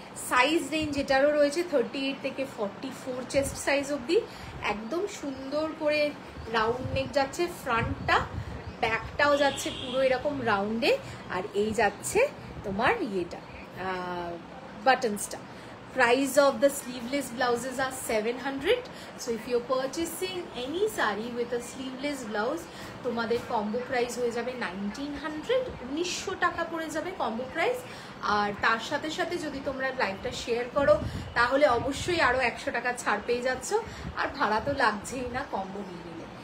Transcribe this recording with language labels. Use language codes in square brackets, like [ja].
[bn] Size range এটারও রয়েছে 38 থেকে 44 চেস্ট সাইজ অবধি, একদম সুন্দর করে রাউন্ড নেক যাচ্ছে ফ্রন্টটা, ব্যাকটাও যাচ্ছে পুরো এরকম রাউন্ডে, আর এই যাচ্ছে তোমার ইয়েটা বাটনসটা। [en] Price of the sleeveless blouses are 700. So if you're purchasing any saree with a sleeveless blouse, [bn] তোমাদের কম্বো প্রাইস হয়ে যাবে 1900, 1900 টাকা পড়ে যাবে কম্বো প্রাইস। আর তার সাথে সাথে যদি তোমরা লাইভটা শেয়ার করো তাহলে অবশ্যই আরো 100 টাকা ছাড় পেয়ে যাচ্ছ, আর ভাড়া তো লাগছেই না কম্বো নিয়ে নিলে।